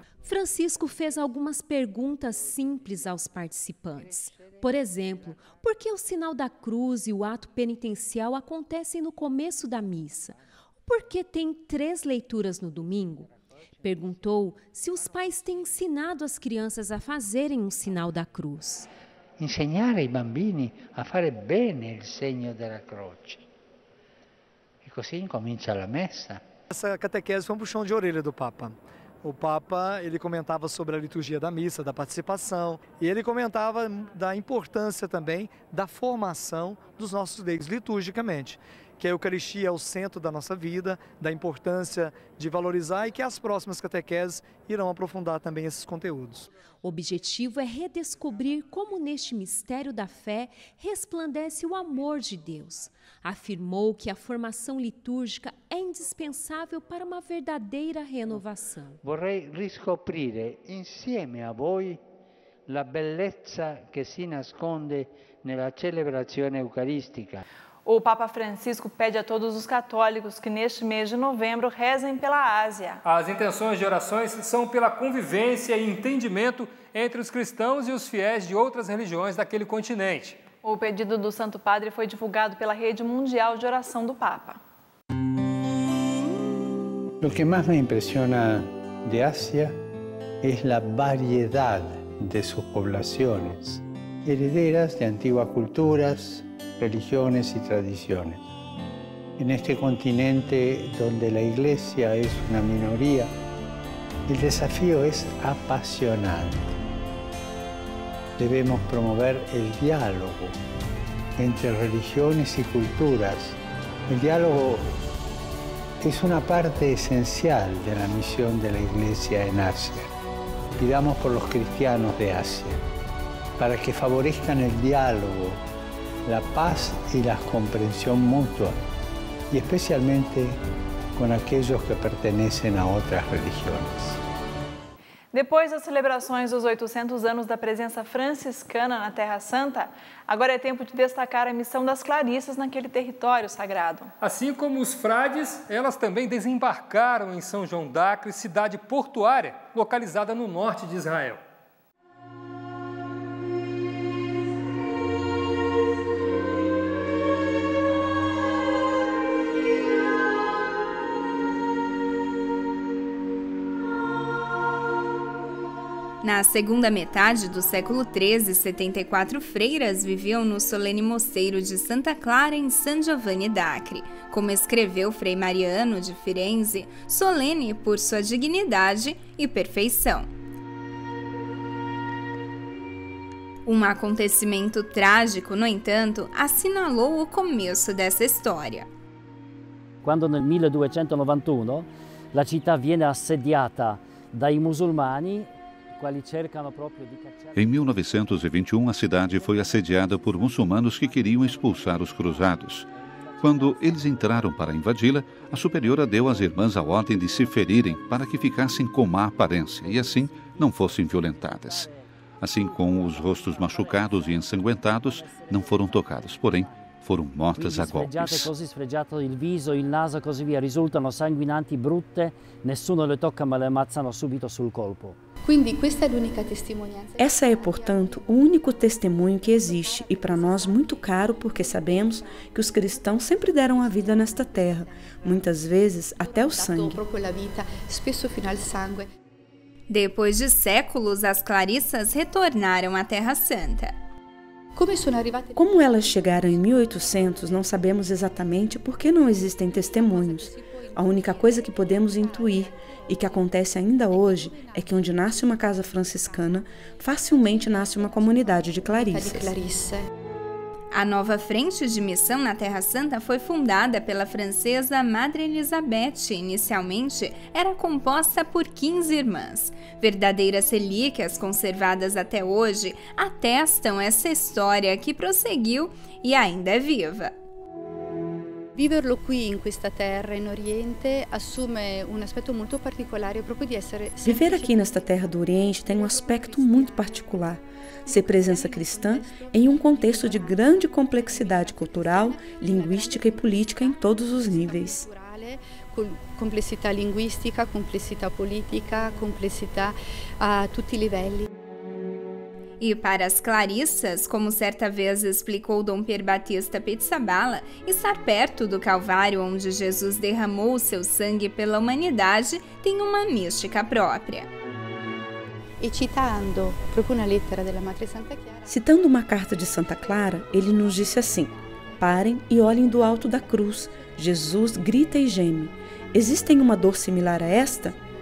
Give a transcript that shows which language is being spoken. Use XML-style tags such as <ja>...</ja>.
<pt>Francisco fez algumas perguntas simples aos participantes. Por exemplo, por que o sinal da cruz e o ato penitencial acontecem no começo da missa? Por que tem 3 leituras no domingo? Perguntou se os pais têm ensinado as crianças a fazerem um sinal da cruz.</pt> <it>Insegnare ai bambini a fare bene il segno della croce. E così incomincia la messa.</it> <pt>Essa catequese foi um puxão de orelha do Papa. O Papa, ele comentava sobre a liturgia da missa, da participação, e ele comentava da importância também da formação dos nossos leigos liturgicamente, que a Eucaristia é o centro da nossa vida, da importância de valorizar e que as próximas catequeses irão aprofundar também esses conteúdos. O objetivo é redescobrir como neste mistério da fé resplandece o amor de Deus. Afirmou que a formação litúrgica é indispensável para uma verdadeira renovação.</pt> <it>Vorrei riscoprire insieme a voi la bellezza che si nasconde nella celebrazione eucaristica.</it> <pt>O Papa Francisco pede a todos os católicos que neste mês de novembro rezem pela Ásia. As intenções de orações são pela convivência e entendimento entre os cristãos e os fiéis de outras religiões daquele continente. O pedido do Santo Padre foi divulgado pela Rede Mundial de Oração do Papa.</pt> <es>Lo que más me impresiona de Asia es la variedad de sus poblaciones, herederas de antiguas culturas, religiones y tradiciones. En este continente donde la Iglesia es una minoría, el desafío es apasionante. Debemos promover el diálogo entre religiones y culturas. El diálogo es una parte esencial de la misión de la Iglesia en Asia. Pidamos por los cristianos de Asia, para que favorezcan el diálogo, la paz y la comprensión mutua, y especialmente con aquellos que pertenecen a otras religiones.</es> <pt>Depois das celebrações dos 800 anos da presença franciscana na Terra Santa, agora é tempo de destacar a missão das Clarissas naquele território sagrado. Assim como os frades, elas também desembarcaram em São João d'Acre, cidade portuária, localizada no norte de Israel. Na segunda metade do século XIII, 74 freiras viviam no solene mosteiro de Santa Clara, em San Giovanni d'Acre. Como escreveu Frei Mariano de Firenze, solene por sua dignidade e perfeição. Um acontecimento trágico, no entanto, assinalou o começo dessa história.</pt> <it>Quando nel 1291 la città viene assediata dai musulmani,</it> <pt>em 1921, a cidade foi assediada por muçulmanos que queriam expulsar os cruzados. Quando eles entraram para invadi-la, a superiora deu às irmãs a ordem de se ferirem para que ficassem com má aparência e assim não fossem violentadas. Assim como os rostos machucados e ensanguentados não foram tocados, porém foram mortas a golpes.</pt> <it>Così sfregiato il viso, il naso e così via, risultano sanguinanti, brutte, nessuno le tocca ma le ammazzano subito sul colpo.</it> <pt>Essa é, portanto, o único testemunho que existe e para nós muito caro, porque sabemos que os cristãos sempre deram a vida nesta terra, muitas vezes até o sangue. Depois de séculos, as Clarissas retornaram à Terra Santa. Como elas chegaram em 1800, não sabemos exatamente porque não existem testemunhos. A única coisa que podemos intuir e que acontece ainda hoje é que onde nasce uma casa franciscana, facilmente nasce uma comunidade de clarissas. A nova frente de missão na Terra Santa foi fundada pela francesa Madre Elisabeth. Inicialmente, era composta por 15 irmãs. Verdadeiras relíquias conservadas até hoje atestam essa história que prosseguiu e ainda é viva.</pt> <it>Viverlo qui in questa terra in Oriente assume um aspetto muito particolare proprio di essere.</it> <pt>Viver aqui nesta terra do Oriente tem um aspecto muito particular. Ser presença cristã em um contexto de grande complexidade cultural, linguística e política em todos os níveis.</pt> <it>Complessità linguistica, complessità politica, complessità a tutti i livelli.</it> <pt>E para as clarissas, como certa vez explicou Dom Pier Battista Pizzaballa, estar perto do Calvário onde Jesus derramou o seu sangue pela humanidade tem uma mística própria.</pt> <it>E citando proprio una lettera della Madre Santa Chiara.</it> <pt>Citando uma carta de Santa Clara, ele nos disse assim: parem e olhem do alto da cruz. Jesus grita e geme. Existem uma dor similar a esta?</pt>